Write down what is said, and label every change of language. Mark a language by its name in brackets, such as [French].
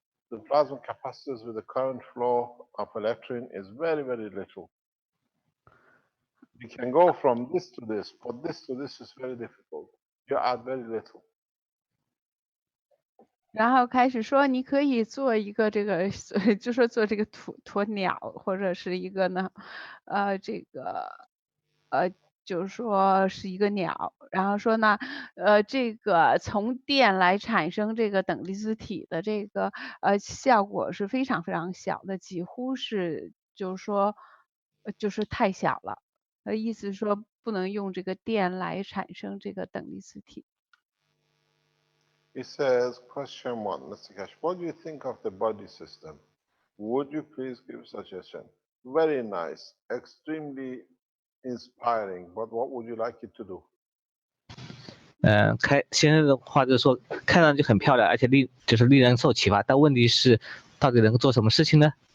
[English] The plasma capacitors with the current flow of electron is very, very little. You can go from this to this, but this to this is very difficult. You add very little. [Chinese] 然后开始说，你可以做一个这个，就说做这个鸵鸟，或者是一个呢，这个，就是说是一个鸟。然后说呢，这个从电来产生这个等离子体的这个效果是非常非常小的，几乎是就是说，就是太小了。意思是说不能用这个电来产生这个等离子体。 [English] It says, question 1, Mr. Keshe, what do you think of the body system? Would you please give suggestion? Very nice, extremely inspiring, but what would you like it to do? [Chinese] 先生的话就是说，看上去很漂亮，而且令人受启发，但问题是，到底能够做什么事情呢？